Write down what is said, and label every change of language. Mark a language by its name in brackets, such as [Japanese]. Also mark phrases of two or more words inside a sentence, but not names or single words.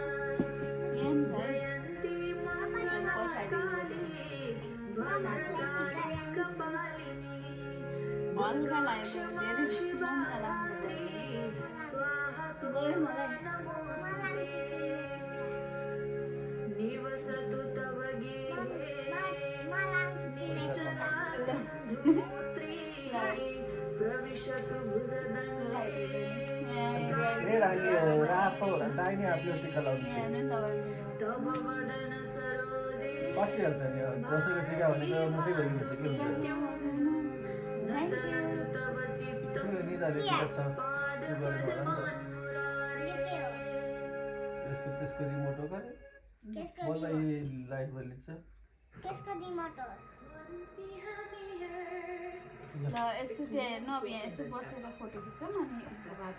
[Sanskrit] जयन्ती मंगलाकाले भद्रकाली कपालिनी दुर्गा क्षमा शिवा धात्री स्वाहा सोहा नमोस्तुते निवसतु तव गेहे निश्चला सिन्धुपुत्री प्रविशतु भुजदण्डे [Nepali] रातो दाहिने हातले टिका लाउनु [Sanskrit] तव वदन सरोजे [Nepali] बसिहाल्छ नि दसैँको टिका भनेको मुखै भइन्छ के हुन्छ [Sanskrit] न चलतु तव चित्तं [Nepali] निधाले टिका छ [Sanskrit] पादपद्मान्मुरारे [Nepali] त्यसको रिमोट हो गरे मलाई लाइभ भइन्छ त्यसको रिमोट हो ल यसो त्यहाँ नभए यसो बसेर फोटो खिच्छौँ अनि भात